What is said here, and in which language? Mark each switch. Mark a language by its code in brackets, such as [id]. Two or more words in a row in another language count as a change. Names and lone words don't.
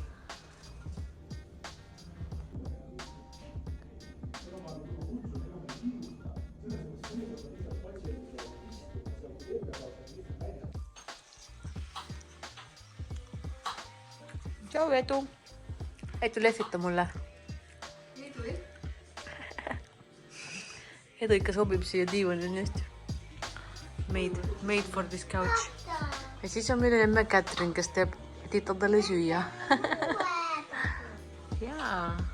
[et] Tšau, Edu! Edu, lehvita mulle. Edu ikka sobib siia diivani nii hästi. [en] Made for this couch. [et] Ja siis on meil emme Catherine, kes teeb titadele süüa. Jaa.